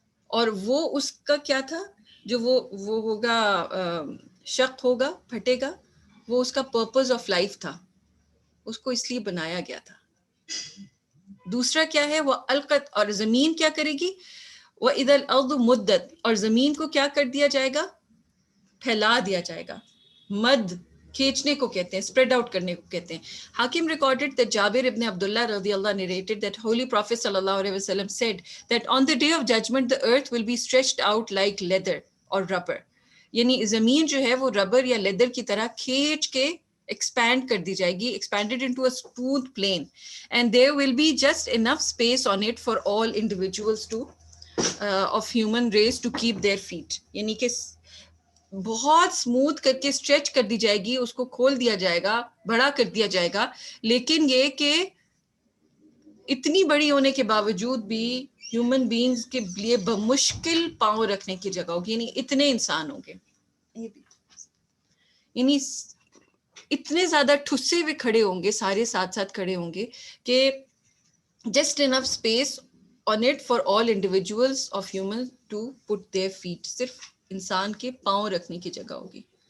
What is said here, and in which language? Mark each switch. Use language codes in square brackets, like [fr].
[ur] اور وہ اس کا کیا تھا جو وہ ہوگا, شق ہوگا, پھٹے گا, وہ اس کا پرپز آف لائف تھا, اس کو اس لیے بنایا گیا تھا. دوسرا کیا ہے, وہ القت, اور زمین کیا کرے گی, [ar] وَإِذَا الْأَرْضُ مُدَّتْ, [ur] اور زمین کو کیا کر دیا جائے گا, پھیلا دیا جائے گا. مد کھینچنے کو کہتے ہیں, spread out کرنے کو کہتے ہیں. [en] Hakim recorded that Jabir ibn Abdullah radiyallah narrated that Holy Prophet sallallahu alaihi wasallam said that on the day of judgment the earth will be stretched out like leather or rubber. [ur] یعنی زمین جو ہے وہ rubber یا leather کی طرح کھینچ کے ایکسپینڈ کر دی جائے گی, [en] expanded into a smooth plane, and there will be just enough space on it for all individuals to of human race to keep their feet. [ur] یعنی کہ بہت اسموتھ کر کے اسٹریچ کر دی جائے گی, اس کو کھول دیا جائے گا, بڑا کر دیا جائے گا, لیکن یہ کہ اتنی بڑی ہونے کے باوجود بھی ہیومن بینگز کے لیے بمشکل پاؤں رکھنے کی جگہ ہوگی. یعنی اتنے انسان ہوں گے, یعنی اتنے زیادہ ٹھسے ہوئے کھڑے ہوں گے, سارے ساتھ ساتھ کھڑے ہوں گے کہ [en] just enough space on it for all individuals of human to put their feet, [ur] صرف انسان کے پاؤں رکھنے کی جگہ ہوگی.